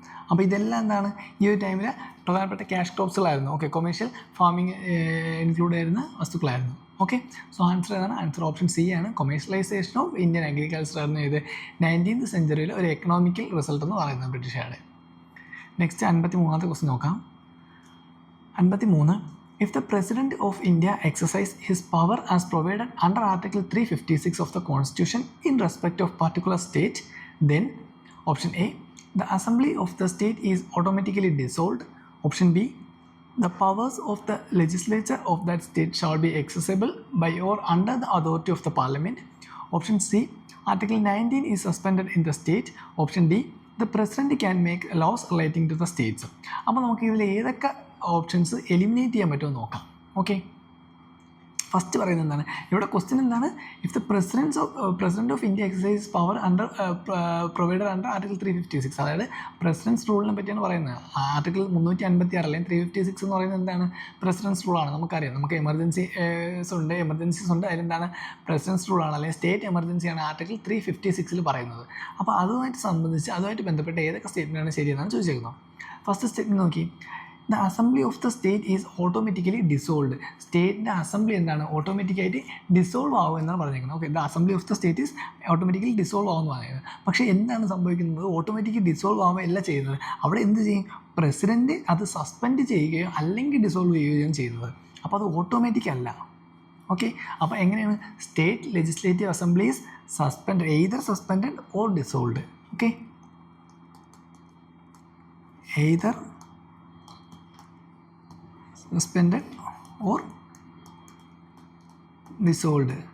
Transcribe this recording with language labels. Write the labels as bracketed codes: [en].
[ml] അപ്പോൾ ഇതെല്ലാം എന്താണ് ഈ ഒരു ടൈമിൽ പ്രധാനപ്പെട്ട cash ക്രോപ്സുകളായിരുന്നു. Okay, commercial farming include ചെയ്യുന്ന വസ്തുക്കളായിരുന്നു. ഓക്കെ. സോ ആൻസർ ഏതാണ്? ആൻസർ ഓപ്ഷൻ സി ആണ്. കൊമേഴ്ഷ്യലൈസേഷൻ ഓഫ് ഇന്ത്യൻ അഗ്രികൾച്ചർ ആയിരുന്നു ഇത് 19th സെഞ്ച്വറിയിൽ ഒരു എക്കണോമിക്കൽ റിസൾട്ട് എന്ന് പറയുന്നത് ബ്രിട്ടീഷുകാരുടെ. നെക്സ്റ്റ് 53ാമത്തെ ക്വസ്റ്റ്യൻ നോക്കാം. 53. [en] If the President of India exercise his power as provided under Article 356 of the Constitution in respect of particular state, then option A, the Assembly of the state is automatically dissolved. Option B, the powers of the legislature of that state shall be accessible by or under the authority of the Parliament. Option C, Article 19 is suspended in the state. Option D, the President can make laws relating to the states. [ml] അപ്പോൾ നമുക്ക് ഇതിൽ ഏതൊക്കെ options eliminate ചെയ്യാൻ പറ്റുമെന്ന് നോക്കാം. Okay. First പറയുന്നത് എന്താണ് ഇവിടെ ക്വസ്റ്റ്യൻ എന്താണ്? [en] if the president of India exercise power under provided under article 356, [ml] അതായത് പ്രസിഡൻസ് റൂളിനെ പറ്റിയാണ് പറയുന്നത്. ആർട്ടിക്കിൾ 356 അല്ലെങ്കിൽ 356 എന്ന് പറയുന്നത് എന്താണ്? പ്രസിഡൻസ് റൂളാണ്. നമുക്കറിയാം, നമുക്ക് എമർജൻസീസ് ഉണ്ട്. അതിലെന്താണ് പ്രസിഡൻസ് റൂളാണ് അല്ലെങ്കിൽ സ്റ്റേറ്റ് എമർജൻസിയാണ് ആർട്ടിക്കിൾ 356 പറയുന്നത്. അപ്പോൾ അതുമായിട്ട് ബന്ധപ്പെട്ട് ഏതൊക്കെ സ്റ്റേറ്റ്മെൻറ്റാണ് ശരിയെന്നാണ് ചോദിച്ചേക്കുന്നത്. ഫസ്റ്റ് സ്റ്റേറ്റ്മെൻറ്റ് നോക്കി. [en] The assembly of the state is automatically dissolved. [ml] സ്റ്റേറ്റിൻ്റെ assembly എന്താണ് ഓട്ടോമാറ്റിക്കായിട്ട് ഡിസോൾവ് ആവും എന്നാണ് പറഞ്ഞിരിക്കുന്നത്. Okay, [en] the assembly of the state is automatically [ml] dissolve ആവുമെന്ന് പറയുന്നത്. പക്ഷേ എന്താണ് സംഭവിക്കുന്നത്? ഓട്ടോമാറ്റിക്കലി ഡിസോൾവ് ആവുമ്പോൾ അല്ല ചെയ്യുന്നത്. അവിടെ എന്ത് ചെയ്യും? പ്രസിഡൻറ്റ് അത് സസ്പെൻഡ് ചെയ്യുകയോ അല്ലെങ്കിൽ ഡിസോൾവ് ചെയ്യുകയും ചെയ്യുന്നത്. അപ്പോൾ അത് ഓട്ടോമാറ്റിക് അല്ല. ഓക്കെ. അപ്പോൾ എങ്ങനെയാണ്? [en] State legislative assemblies suspend, either suspended or dissolved. Okay, either suspended or dissolved.